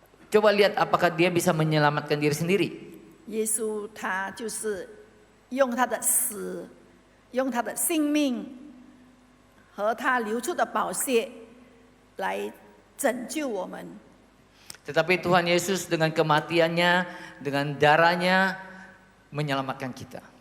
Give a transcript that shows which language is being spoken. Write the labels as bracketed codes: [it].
[id] Coba lihat apakah dia bisa menyelamatkan diri sendiri. [zh] 耶稣他就是用他的死，用他的性命和他流出的宝血来拯救我们。 [id] Tetapi Tuhan Yesus dengan kematiannya, dengan darahnya menyelamatkan kita.